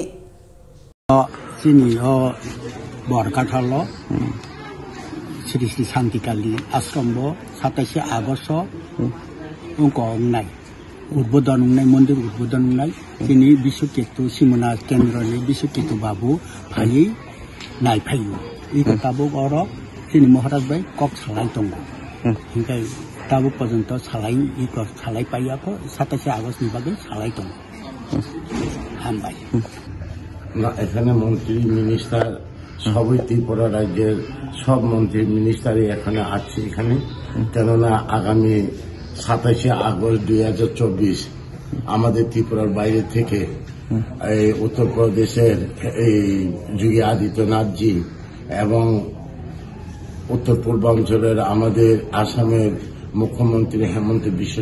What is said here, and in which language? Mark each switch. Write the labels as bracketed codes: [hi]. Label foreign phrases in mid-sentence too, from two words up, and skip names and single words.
[brx] सिनि बरकाथाल श्री श्री शान्तिकाली आश्रम 27 आगस्ट उनको नाय उद्बोधन नाय मंदिर उद्बोधन नाय सिनि विश्वकेतु सिमना केन्द्रनि विश्वकेतु बाबू फाइ नाय फाइयो इको ताबुक और सिनि महाराज भाई कक सालाय दंग हिंखाय ताबुक पर्यन्त सालाय इको सालाय पाइयाखौ 27 आगस्ट नि बागै सालाय दंग [bn] না এখানে মন্ত্রী মিনিস্টার সবই ত্রিপুরা রাজ্যের সব মন্ত্রী মিনিস্টারই এখানে আছে এখানে কেননা আগামী 27 আগস্ট 2024 আমাদের ত্রিপুরার বাইরে থেকে এই উত্তরপ্রদেশের এই যোগী আদিত্যনাথজি এবং উত্তর পূর্বাঞ্চলের আমাদের আসামের মুখ্যমন্ত্রী হেমন্ত বিশ্ব